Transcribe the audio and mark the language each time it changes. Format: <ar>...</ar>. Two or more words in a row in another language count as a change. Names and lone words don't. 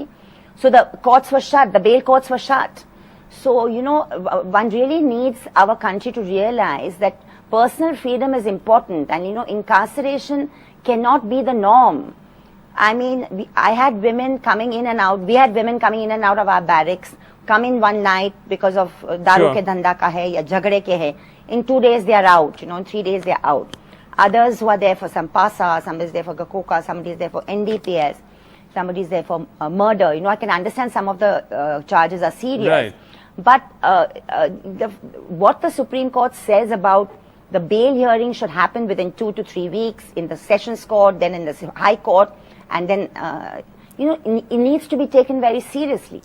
<en>So the courts were shut, the bail courts were shut. So, one really needs our country to realize that personal freedom is important, and, incarceration cannot be the norm. I mean, I had women coming in and out, we had women coming in and out of our barracks, come in one night because of</en> <hi>दारू के धंधे का है या झगड़े का है.</hi> <en>In 2 days they are out, in 3 days they are out. Others who are there for some PASA, somebody is there for Gakoka, somebody is there for NDPS, somebody is there for murder. I can understand some of the charges are serious. Right. But what the Supreme Court says about the bail hearing should happen within 2 to 3 weeks in the Sessions Court, then in the High Court, and then, it needs to be taken very seriously.</en>